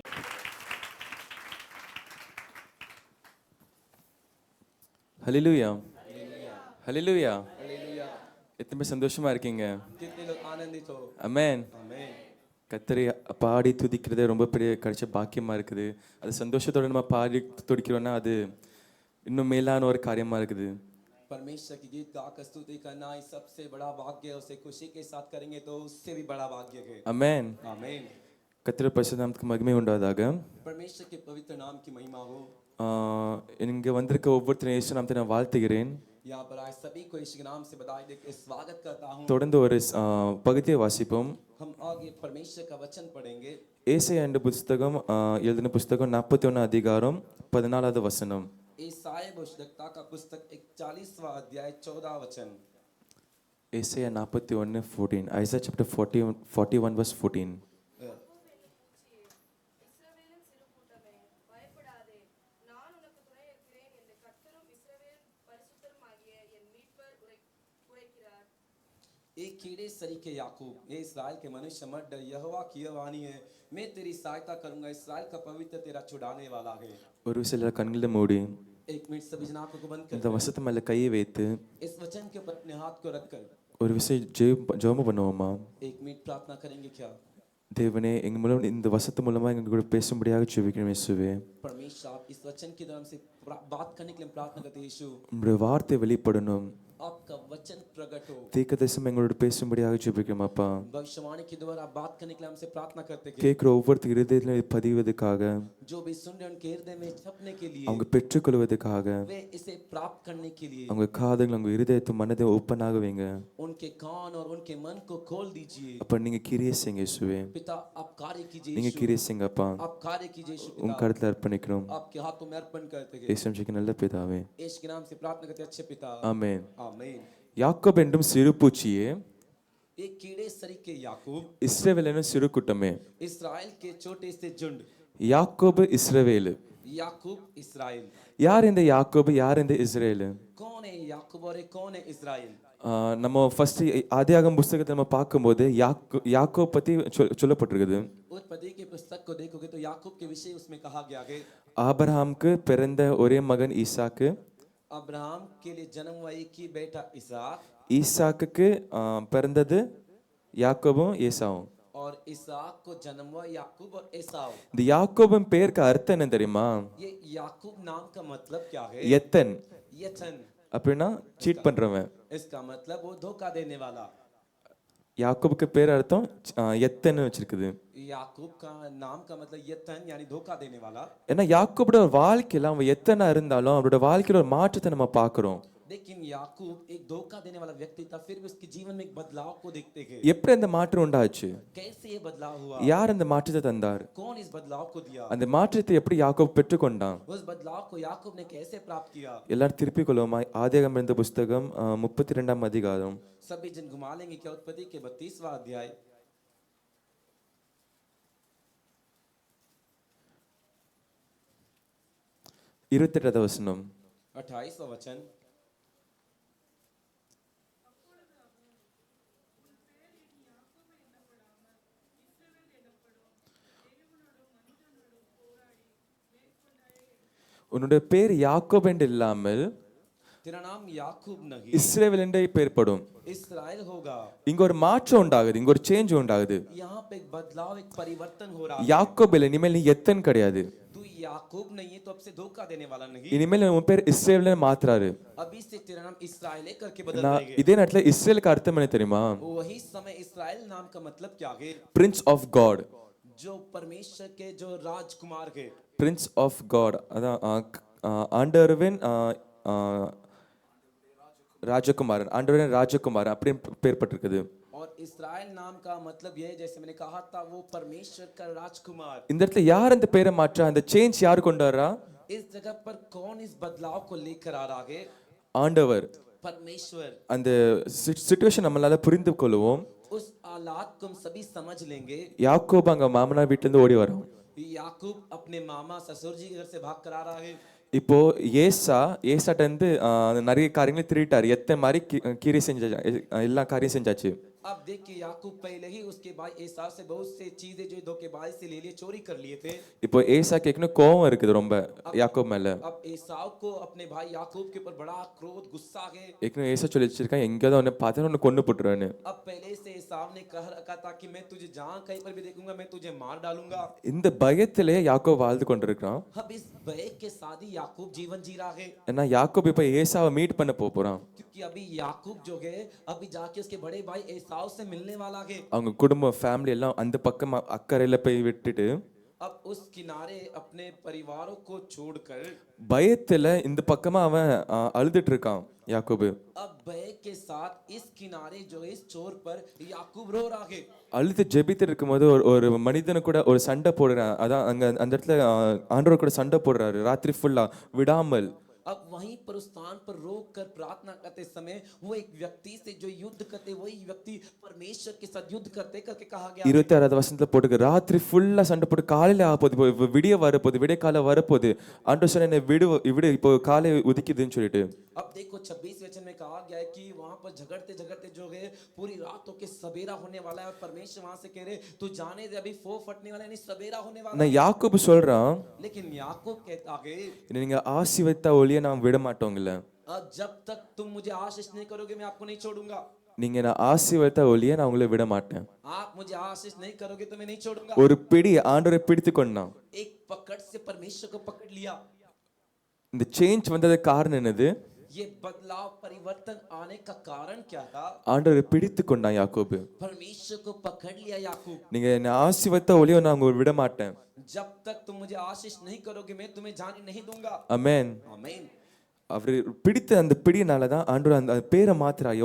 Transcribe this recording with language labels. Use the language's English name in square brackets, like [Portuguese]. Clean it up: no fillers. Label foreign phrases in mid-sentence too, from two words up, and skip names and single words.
[Tamil] ஹல்லேலூயா, ஹல்லேலூயா. எத்தனை பேர் சந்தோஷமா இருக்கீங்க? ஆமென். கர்த்தரை பாடி துதிக்கிறது ரொம்ப பெரிய கிடைச்ச பாக்கியமா இருக்குது. அது சந்தோஷத்தோட நம்ம பாடி துடிக்கிறோம்னா அது இன்னும் மேலான ஒரு காரியமா இருக்குது. [Hindi] परमेश्वर की गीत गाकर स्तुति करना ही सबसे बड़ा भाग्य है. उसे खुशी के साथ करेंगे तो उससे भी बड़ा भाग्य है. [Tamil] ஆமென். [Hindi] आमीन. [Tamil] கர்த்தருடைய பரிசுத்த நாமத்துக்கு மகிமை உண்டாவதாக. [Hindi] परमेश्वर के पवित्र नाम की महिमा हो. [Tamil] இங்கே வந்திருக்க ஒவ்வொருத்தரும் இயேசு நாமத்தை நான் வாழ்த்துகிறேன். [Hindi] यहाँ पर आए सभी को यीशु के नाम से बधाई देकर स्वागत करता हूँ. [Tamil] தொடர்ந்து ஒரு பகுதியை வாசிப்போம். [Hindi] हम आगे परमेश्वर का वचन पढ़ेंगे. [Tamil] ஏசாயா என்ற புத்தகம் எழுதின புத்தகம் 41 அதிகாரம் 14வது வசனம். [Hindi] ईसाया भविष्यद्वक्ता का पुस्तक 41वां अध्याय 14 वचन. [English] ஏசாயா 41:14. Isaiah chapter 41 verse 14. [Hindi] एक कीड़े सरीखे याकूब, ये इस्राएल के मनुष्य मत डर, यहोवा की यह वाणी है, मैं तेरी सहायता करूंगा, इस्राएल का पवित्र तेरा छुड़ाने वाला है. [Tamil] ஒரு சில கண்களை மூடி [Hindi] एक मिनट सभी जन आंखों को बंद कर [Tamil] இந்த வசனத்து மேல கையை வைத்து [Hindi] इस वचन के ऊपर अपने हाथ को रख कर [Tamil] ஒரு விஷயம் ஜெபம் பண்ணுவோமா? [Hindi] एक मिनट प्रार्थना करेंगे क्या? [Tamil] தேவனே எங்க மூலம் இந்த வசத்து மூலமா எங்க கூட பேசும்படியாக ஜெபிக்கிறோம் இயேசுவே. [Hindi] परमेश्वर आप इस वचन की तरफ से बात करने के लिए हम प्रार्थना करते हैं यीशु [Tamil] உம்முடைய வார்த்தை வெளிப்படணும். [Hindi] आपका वचन प्रकट हो [Tamil] தீர்க்கதரிசனம் எங்களோட பேசும்படியாக ஜெபிக்கிறோம் அப்பா. [Hindi] भविष्यवाणी के द्वारा आप बात करने के लिए हमसे प्रार्थना करते हैं [Tamil] கேட்கிற ஒவ்வொருத்தர் இருதயத்துல இது பதிவதற்காக, [Hindi] जो भी सुन रहे हैं उनके हृदय में छपने के लिए [Tamil] அவங்க பெற்றுக்கொள்வதற்காக, [Hindi] वे इसे प्राप्त करने के लिए [Tamil] அவங்க காதுகள் அவங்க இருதயத்தை மனதை ஓப்பனாக வைங்க. [Hindi] उनके कान और उनके मन को खोल दीजिए [Tamil] அப்ப நீங்க கிரியை செய்யுங்க இயேசுவே. [Hindi] पिता आप कार्य कीजिए [Tamil] நீங்க [Hindi] यीशु [Tamil] கிரியை செய்யுங்க அப்பா. [Hindi] आप कार्य कीजिए यीशु [Tamil] உங்க [Hindi] पिता [Tamil] கருத்துல அர்ப்பணிக்கிறோம். [Hindi] आपके हाथों में अर्पण करते हैं [Tamil] இயேசுவின் நல்ல பிதாவே. [Hindi] यीशु के नाम से प्रार्थना करते हैं अच्छे पिता [Tamil] ஆமென். [Hindi] आमीन [Tamil] யாக்கோப் என்றும் சிறு பூச்சியே, [Hindi] एक कीड़े सरीखे याकूब [Tamil] இஸ்ரவேல் என்னும் சிறு கூட்டமே. [Hindi] इस्राएल के छोटे से झुंड [Tamil] யாக்கோபு இஸ்ரவேலு. [Hindi] याकूब इस्राएल [Tamil] யார் இந்த யாக்கோபு, யார் இந்த இஸ்ரேலு? [Hindi] कौन है याकूब और कौन है इस्राएल [Tamil] நம்ம ஃபர்ஸ்ட் ஆதியாகம புஸ்தகத்தை நம்ம பார்க்கும்போது யாக்கோப் பத்தி சொல்லப்பட்டிருக்குது. [Hindi] उत्पत्ति के पुस्तक को देखोगे तो याकूब के विषय उसमें कहा गया है [Tamil] ஆபிரகாமுக்கு பிறந்த ஒரே மகன் ஈசாக்கு, [Hindi] अब्राहम के लिए जन्म हुआ एक ही बेटा इसहाक [Tamil] ஈசாக்குக்கு பிறந்தது யாக்கோபும் ஏசாவும். [Hindi] और इसहाक को जन्म हुआ याकूब और एसाव [Tamil] இந்த யாக்கோபின் பேருக்கு அர்த்தம் என்ன தெரியுமா? [Hindi] ये याकूब नाम का मतलब क्या है [Tamil] எத்தன் [Hindi] यथन [Tamil] அப்படின்னா சீட் பண்றவன். [Hindi] इसका मतलब वो धोखा देने वाला [Tamil] யாக்கோபுக்கு பேர் அர்த்தம் எத்தன்னு வச்சிருக்குது. [Hindi] याकूब का नाम का मतलब यथन यानी धोखा देने वाला [Tamil] ஏன்னா யாக்கோபோட வாழ்க்கையில அவன் எத்தனை இருந்தாலும் அவரோட வாழ்க்கையில ஒரு மாற்றத்தை நம்ம பார்க்கிறோம். [Hindi] लेकिन याकूब एक धोखा देने वाला व्यक्ति था फिर भी उसके जीवन में एक बदलाव को देखते हैं [Tamil] எப்படி அந்த மாற்றம் உண்டாச்சு? [Hindi] कैसे ये बदलाव हुआ [Tamil] யார் அந்த மாற்றத்தை தந்தார்? [Hindi] कौन इस बदलाव को दिया [Tamil] அந்த மாற்றத்தை எப்படி யாக்கோப் பெற்றுக்கொண்டான்? [Hindi] उस बदलाव को याकूब ने कैसे प्राप्त किया [Tamil] எல்லாரும் திருப்பிக் கொள்வோமா? ஆதியாகமம் இருந்த புஸ்தகம் 32ஆம் அதிகாரம். [Hindi] सभी जन घुमा लेंगे क्या उत्पत्ति के 32वां अध्याय [Tamil] 28வது வசனம். [Hindi] 28वां वचन [Tamil] உன்னுடைய பேர் யாக்கோப் என்று இல்லாமல் [Hindi] तेरा नाम याकूब नहीं [Tamil] இஸ்ரவேல் என்றே பெயர்ப்படும். [Hindi] इस्राएल होगा [Tamil] இங்க ஒரு மாற்றம் உண்டாகுது, இங்க ஒரு சேஞ்ச் உண்டாகுது. [Hindi] यहाँ पे एक बदलाव एक परिवर्तन हो रहा है [Tamil] யாக்கோப் இல்லை, இனிமேல் நீ எத்தன் கிடையாது. [Hindi] तू याकूब नहीं है तो अब से धोखा देने वाला नहीं [Tamil] இனிமேல் உன் பேர் இஸ்ரவேல்னு மாத்துறாரு. [Hindi] अभी से तेरा नाम इस्राएल करके बदल [Tamil] நான் [Hindi] देंगे [Tamil] இதே நேரத்துல இஸ்ரேலுக்கு அர்த்தம் என்ன தெரியுமா? [Hindi] वही समय इस्राएल नाम का मतलब क्या है [English] Prince of God. [Hindi] जो परमेश्वर के जो राजकुमार है [English] Prince of God [Tamil] அதான் ஆண்டவரின் ராஜகுமாரன், ஆண்டவரின் ராஜகுமாரன் அப்படின்னு பேர்பட்டிருக்குது. [Hindi] और इस्राएल नाम का मतलब यह है जैसे मैंने कहा था वो परमेश्वर का राजकुमार [Tamil] இந்த இடத்துல யார் அந்த பேரை மாற்றா? அந்த சேஞ்ச் யார் கொண்டு வரா? [Hindi] इस जगह पर कौन इस बदलाव को लेकर आ रहा है [Tamil] ஆண்டவர். [Hindi] परमेश्वर [Tamil] அந்த சிச்சுவேஷன் நம்மளால புரிந்து கொள்வோம். [Hindi] उस हालात को हम सभी समझ लेंगे [Tamil] யாக்கோபு அங்க மாமனார் வீட்டுல இருந்து ஓடி வரோம். [Hindi] याकूब अपने मामा ससुर जी के घर से भाग कर आ रहा है [Tamil] இப்போ ஏசாட்ட இருந்து நிறைய காரியங்களை திருட்டாரு. எத்தனை மாதிரி கீரை செஞ்சாச்சு, எல்லா காரியம் செஞ்சாச்சு. [Hindi] अब देखिए याकूब पहले ही उसके भाई एसाव से बहुत से चीजें जो धोखेबाजी से ले लिए चोरी कर लिए थे [Tamil] இப்போ ஏசாக்கு ஏற்கனவே கோவம் இருக்குது ரொம்ப யாக்கோப் மேல. [Hindi] अब एसाव को अपने भाई याकूब के ऊपर बड़ा क्रोध गुस्सा है [Tamil] ஏற்கனவே ஏசா சொல்லி வச்சிருக்கான், எங்கேயாவது உன்னை பார்த்தா உன்னை கொண்டு போட்டுருவான்னு. [Hindi] अब पहले से एसाव ने कह रखा था कि मैं तुझे जहां कहीं पर भी देखूंगा मैं तुझे मार डालूंगा [Tamil] இந்த பயத்திலே யாக்கோப் வாழ்ந்து கொண்டிருக்கான். [Hindi] अब इस भय के साथ ही याकूब जीवन जी रहा है [Tamil] ஏன்னா யாக்கோப் இப்ப ஏசாவை மீட் பண்ண போறான். [Hindi] क्योंकि अभी याकूब जो है अभी जाके उसके बड़े भाई एसाव से मिलने वाला है [Tamil] அவங்க குடும்பம் ஃபேமிலி எல்லாம் அந்த பக்கம் அக்கறையில போய் விட்டுட்டு [Hindi] अब उस किनारे अपने परिवारों को छोड़कर [Tamil] பயத்துல இந்த பக்கமா அவன் அழுதுட்டு இருக்கான் யாக்கோபு. [Hindi] अब भय के साथ इस किनारे जो है इस छोर पर याकूब रो रहा है [Tamil] அழுது ஜெபித்து இருக்கும்போது ஒரு மனிதனு கூட ஒரு சண்டை போடுறான். அதான் அங்க அந்த இடத்துல ஆண்டவர் கூட சண்டை போடுறாரு ராத்திரி ஃபுல்லா விடாமல். [Hindi] अब वहीं पर उस स्थान पर रोक कर प्रार्थना करते समय वो एक व्यक्ति से जो युद्ध करते वही व्यक्ति परमेश्वर के साथ युद्ध करते करके कहा गया [Tamil] 26வது வசனத்துல போட்டுக்க ராத்திரி ஃபுல்லா சண்டை போட்டு காலையில ஆகப்போகுது, விடிய வரப்போகுது, விடிய காலை வரப்போகுது. ஆண்டவர் சொன்ன என்னை விடு இப்போ காலை உதிக்குதுன்னு சொல்லிட்டு. [Hindi] अब देखो 26 वचन में कहा गया है कि वहां पर झगड़ते झगड़ते जो है पूरी रात होके सवेरा होने वाला है और परमेश्वर वहां से कह रहे तू जाने दे अभी फो फटने वाला है नहीं सवेरा होने वाला [Tamil] நான் யாக்கோபு சொல்றான், [Hindi] लेकिन याकूब कहता है [Tamil] நீங்க ஆசீர்வதித்தா ஒழிய நான் விட மாட்டோங்கல்ல. [Hindi] जब तक तुम मुझे आशीष नहीं करोगे मैं आपको नहीं छोड़ूंगा. [Tamil] நீங்க நான் ஆசீர்வாதத்தை ஒழிய நான் உங்களை விட மாட்டேன். [Hindi] आप मुझे आशीष नहीं करोगे तो मैं नहीं छोड़ूंगा। [Tamil] ஒரு பிடி ஆண்டவரை பிடித்து கொண்டான். [Hindi] एक पकड़ से परमेश्वर को पकड़ लिया। [Tamil] இந்த சேஞ்ச் வந்ததுக்கு காரணம் என்னது? [Hindi] ये बदलाव परिवर्तन आने का कारण क्या था? [Tamil] ஆண்டவரை பிடித்து கொண்டான் யாக்கோபு. [Hindi] परमेश्वर को पकड़ लिया याकूब। [Tamil] நீங்க என்ன ஆசீர்வாதத்தை ஒழிய நான் உங்களை விட மாட்டேன். [Hindi] जब तक तुम मुझे आशीष नहीं करोगे मैं तुम्हें जाने नहीं दूंगा। [Tamil] ஆமென். [Hindi] आमीन। [Tamil] அவர் பிடித்த அந்த பிடினால தான் ஆண்டவர் அந்த பேரை மாத்துறாய்.